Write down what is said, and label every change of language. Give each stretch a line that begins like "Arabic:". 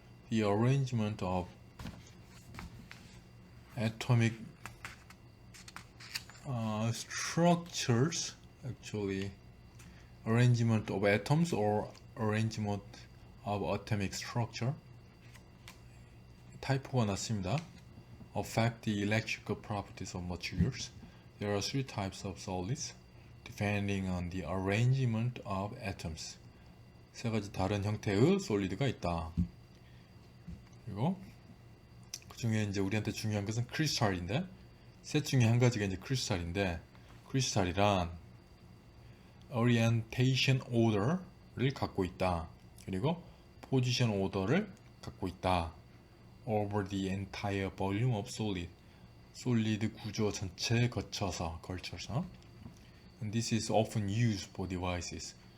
English: The arrangement of atomic structures, actually arrangement of atoms or arrangement of atomic structure.
Korean: 타이포가 났습니다.
English: Affect the electrical properties of materials. There are three types of solids depending on the arrangement of atoms.
Korean: 세 가지 다른 형태의 솔리드가 있다. 그리고 그 중에 이제 우리한테 중요한 것은 크리스탈인데, 셋 중에 한 가지가 이제 크리스탈인데, 크리스탈이란 orientation order를 갖고 있다. 그리고 position order를 갖고 있다.
English: over the entire volume of solid.
Korean: 솔리드 구조 전체에 걸쳐서.
English: And this is often used for devices.